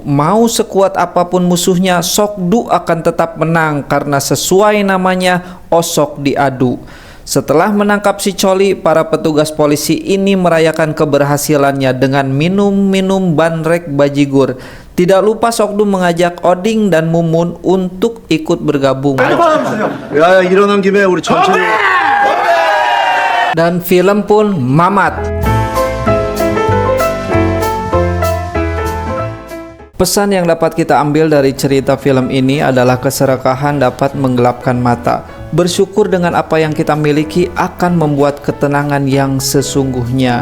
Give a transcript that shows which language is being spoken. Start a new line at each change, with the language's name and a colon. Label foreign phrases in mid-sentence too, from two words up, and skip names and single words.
Indonesian: Mau sekuat apapun musuhnya, Sok-Du akan tetap menang karena sesuai namanya, osok diadu. Setelah menangkap si Choli, para petugas polisi ini merayakan keberhasilannya dengan minum-minum banrek bajigur. Tidak lupa Sok-Du mengajak Oding dan Mumun untuk ikut bergabung.
Korean: 야 일어난 김에 우리 천천히.
Indonesian: Dan film pun mamat. Pesan yang dapat kita ambil dari cerita film ini adalah keserakahan dapat menggelapkan mata. Bersyukur dengan apa yang kita miliki akan membuat ketenangan yang sesungguhnya.